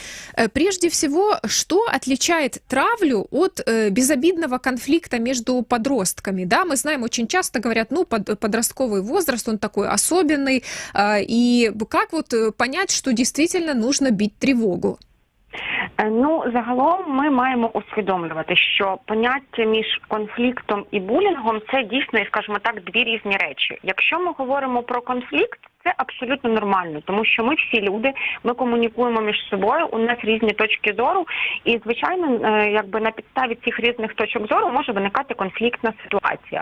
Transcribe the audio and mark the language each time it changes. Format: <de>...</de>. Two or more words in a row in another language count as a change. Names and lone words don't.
<ru>Прежде всего, что отличает травлю от безобидного конфликта между подростками? Да, мы знаем, очень часто говорят, подростковый возраст, он такой особенный. И как понять, что действительно нужно бить тревогу?</ru> <uk>Загалом ми маємо усвідомлювати, що поняття між конфліктом і булінгом – це дійсно, скажімо так, дві різні речі. Якщо ми говоримо про конфлікт, це абсолютно нормально, тому що ми всі люди, ми комунікуємо між собою, у нас різні точки зору, і, звичайно, на підставі цих різних точок зору може виникати конфліктна ситуація.</uk>